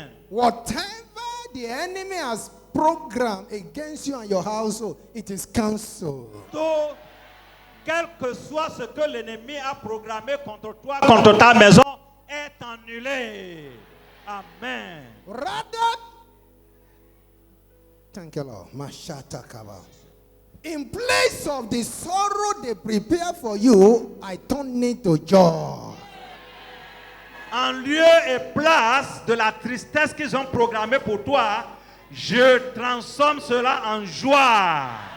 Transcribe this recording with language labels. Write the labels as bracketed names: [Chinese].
[English] whatever the enemy has programmed against you and your household, it is cancelled. [French] tout, quel que soit ce que l'ennemi a programmé contre toi, contre ta maison, est annulé. [English] Amen. Rather, thank you, Lord. Mashata kaba. In place of the sorrow they prepare for you, I turn it to joy. [French] En lieu et place de la tristesse qu'ils ont programmée pour toi, je transforme cela en joie.